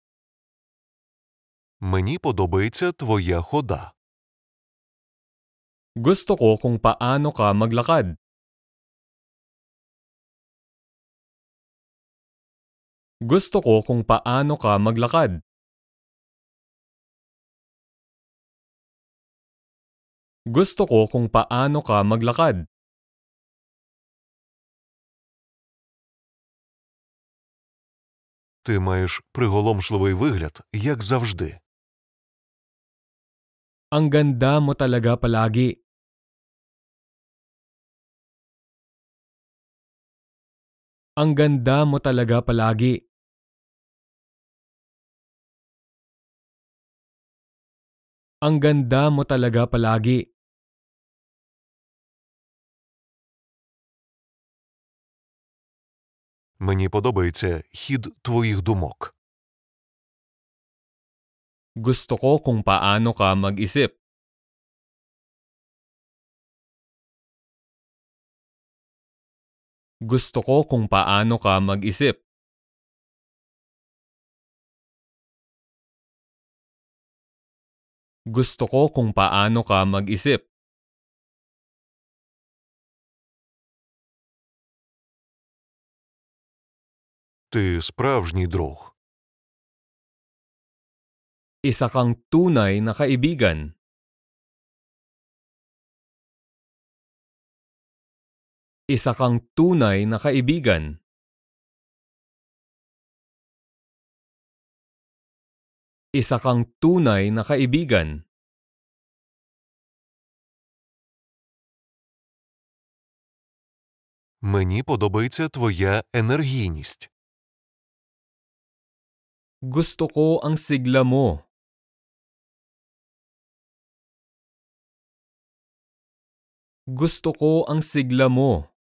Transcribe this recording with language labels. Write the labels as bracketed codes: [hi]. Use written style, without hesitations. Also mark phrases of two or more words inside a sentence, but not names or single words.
[uk] Мені подобається твоя хода. [tl] Gusto ko kung paano ka maglakad. Gusto ko kung paano ka maglakad. Gusto ko kung paano ka maglakad. [uk] Ти маєш приголомшливий вигляд, як завжди. [tl] Ang ganda mo talaga palagi. Ang ganda mo talaga palagi. Ang ganda mo talaga palagi. [uk] Мені подобається хід твоїх думок. [tl] Gusto ko kung paano ka mag-isip. Gusto ko kung paano ka mag-isip. Gusto ko kung paano ka mag-isip. [uk] Ти справжній друг. [tl] Isa kang tunay na kaibigan. Isa kang tunay na kaibigan. Isa kang tunay na kaibigan. [uk] Мені подобається твоя енергійність. [tl] Gusto ko ang sigla mo. Gusto ko ang sigla mo.